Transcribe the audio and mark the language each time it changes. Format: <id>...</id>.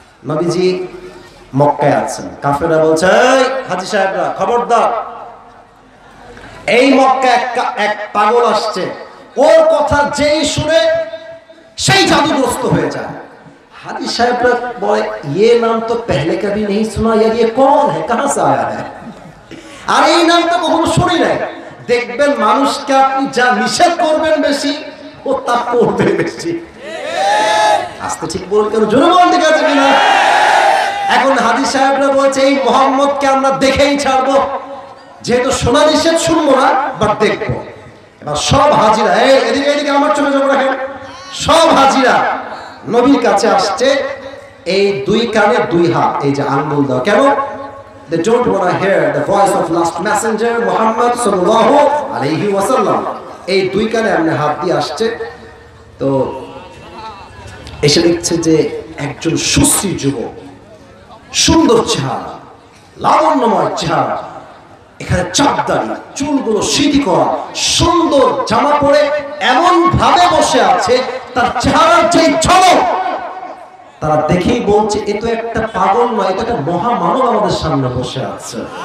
<bn>নবীজি মক্কায় আছেন, কাফেররা বলছে, এই হাজী সাহেবরা খবরদার, এই মক্কায় এক পাগল আসছে, ওর কথা যেই শুনে সেই জাদুগ্রস্ত হয়ে যায়। হাজী সাহেবরা বলে,</bn> <hi>ये नाम तो पहले कभी नहीं सुना यार, ये कौन है, कहां से आया है?</hi> <bn>আর এই নাম তো কখনো শুনি নাই। দেখবেন মানুষকে আপনি যা নিষেধ করবেন বেশি, ও তা করবে বেশি। আস্তে ঠিক বল, কেন জোরে বল, ঠিক আছে কিনা? এখন হাজী সাহেবরা বলছে, এই মোহাম্মদকে আমরা দেখেই ছাড়বো, যেহেতু শোনা নিষেধ শুনবো না, বাট দেখবো। এবার সব হাজিরা, এই এদিকে এদিকে আমার চোখে চোখ রাখেন, সব হাজিরা নবীর কাছে আসছে, এই 2 কানে 2 হাত, এই যে আঙ্গুল দাও। কেন?</bn> <en>They don't want to hear the voice of last messenger Muhammad sallallahu alayhi wa sallam.</en> <bn>এই 2 কানে আমনে হাত দিয়ে আসছে। তো এসে দেখছে যে একজন সুশ্রী যুবক, সুন্দর চেহারা, লাবণ্যময় চেহারা, এখানে চাপদাড়ি, চুলগুলো সিঁথি করা, সুন্দর জামা পরে এমন ভাবে বসে আছে, তার চেহারার যেই ঝলক, তারা দেখেই বলছে, এ তো একটা পাগল নয়, এটা একটা মহামানব আমাদের সামনে বসে আছে।</bn>